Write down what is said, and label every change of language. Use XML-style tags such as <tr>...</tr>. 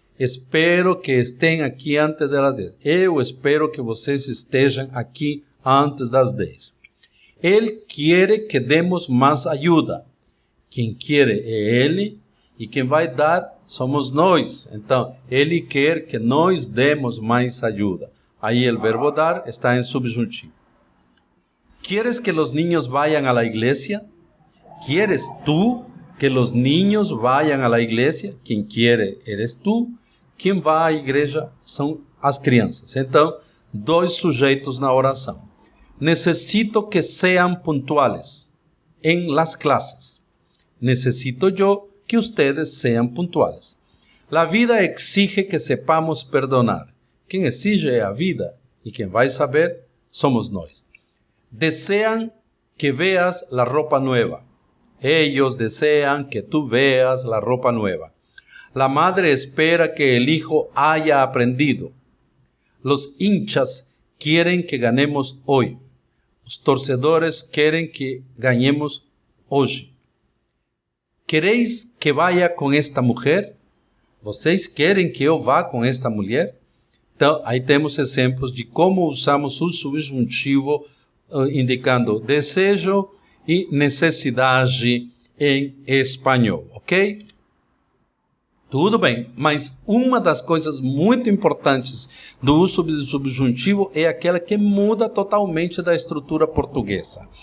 <es>Espero que estén aqui antes das 10.</es> <pt>Eu espero que vocês estejam aqui antes das 10. Ele quer que demos mais ajuda. Quem quer é ele e quem vai dar somos nós. Então, ele quer que nós demos mais ajuda. Aí o verbo dar está em subjuntivo.</pt> <es>¿Quieres que los niños vayan a la iglesia? ¿Quieres tú que los niños vayan a la iglesia?</es> <pt>Quem</pt> <es>quiere eres tú.</es> <pt>Quem vai à igreja são as crianças. Então, 2 sujeitos na oração.</pt> <es>Necesito que sean puntuales en las clases. Necesito yo que ustedes sean puntuales. La vida exige que sepamos perdonar.</es> <pt>Quem exige é a vida e quem vai saber somos nós.</pt> <es>Desean que veas la ropa nueva. Ellos desean que tú veas la ropa nueva. La madre espera que el hijo haya aprendido. Los hinchas quieren que ganemos hoy. Los torcedores quieren que ganemos hoy. ¿Queréis que vaya con esta mujer?</es> <pt>¿Vocês querem que eu vá com esta mulher? Então, aí temos exemplos de como usamos o subjuntivo indicando desejo e necessidade em espanhol, ok? Tudo bem, mas uma das coisas muito importantes do uso do subjuntivo é aquela que muda totalmente da estrutura portuguesa.</pt>